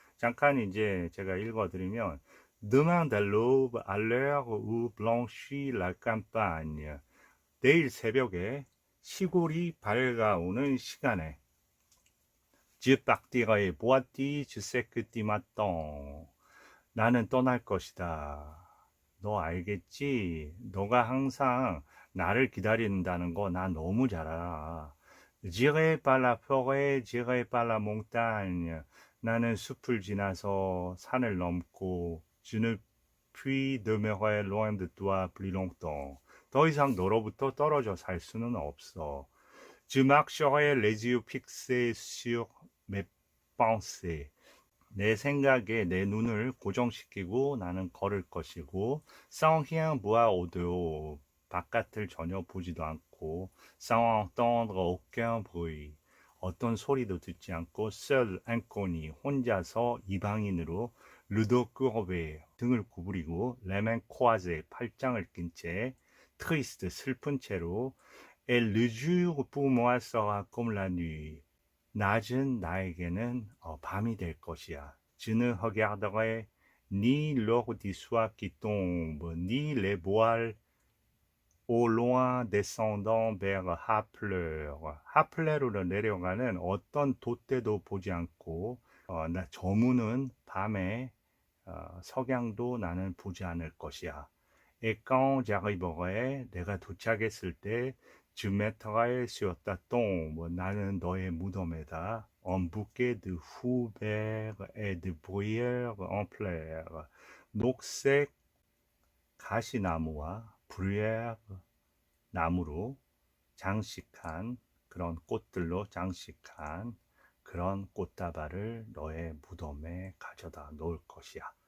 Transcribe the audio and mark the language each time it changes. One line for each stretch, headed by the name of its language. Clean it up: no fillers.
Korean: 잠깐 이제 제가 읽어드리면 드만 델로브 알레르 우 블랑시 라 캠파gne 내일 새벽에 시골이 밝아오는 시간에
French: Je partirai boiter, je sais que tu m'attends.
Korean: 나는 떠날 것이다. 너 알겠지? 너가 항상 나를 기다린다는 거 나 너무 잘 알아.
French: J'irai par la forêt, j'irai par la montagne.
Korean: 나는 숲을 지나서 산을 넘고
French: Je ne puis demeurer loin de toi plus longtemps.
Korean: 더 이상 너로부터 떨어져 살 수는 없어.
French: Je marcherai les yeux fixés sur mes pensées.
Korean: 내 생각에 내 눈을 고정시키고 나는 걸을 것이고,
French: sans rien voir au-dehors,
Korean: 바깥을 전혀 보지도 않고,
French: sans entendre aucun bruit,
Korean: 어떤 소리도 듣지 않고,
French: seul inconnu,
Korean: 혼자서 이방인으로,
French: le dos courbé,
Korean: 등을 구부리고,
French: les mains croisées,
Korean: 팔짱을 낀 채,
French: triste,
Korean: 슬픈 채로,
French: et le jour pour moi sera comme la nuit.
Korean: 낮은 나에게는 밤이 될 것이야.
French: Je ne regarderai ni l'or du soir qui tombe, ni les voiles au loin descendant vers Harfleur.
Korean: 하플레르로 내려가는 어떤 돛대도 보지 않고, 나 저무는 밤에 석양도 나는 보지 않을 것이야.
French: Et quand j'arriverai,
Korean: 내가 도착했을 때,
French: je mettrai sur ta tombe,
Korean: 나는 너의 무덤에다,
French: un bouquet de fous verts et de bruyères en fleurs,
Korean: 녹색 가시나무와 브루에르 나무로 장식한 그런 꽃들로 장식한 그런 꽃다발을 너의 무덤에 가져다 놓을 것이야.